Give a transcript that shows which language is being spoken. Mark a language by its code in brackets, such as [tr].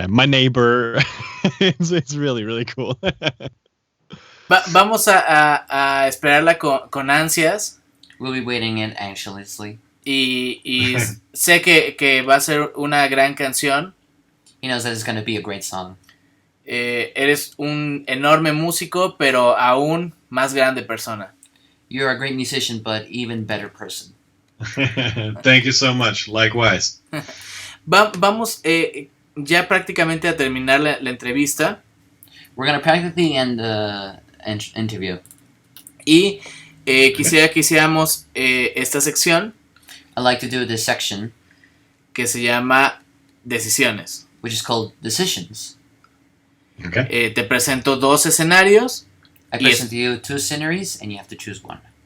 [en] My neighbor, it's really cool. [es] Vamos a esperarla con ansias. [en] We'll be waiting it anxiously. [es] Y sé que va a ser una gran canción. [en] He knows that it's going to be a great song. [es] Eres un enorme músico, pero aún más grande persona. [en] You're a great musician, but even better person. Thank you so much. Likewise. [es] Vamos ya prácticamente a terminar la entrevista. [en] We're going to practically end the interview. [es] Y quisiera que hiciéramos esta sección. [en] I'd like to do this section. [es] Que se llama Decisiones. [en] Which is called Decisions. Okay. [es] Te presento dos escenarios. [en] I present you two scenarios, and you have to choose one.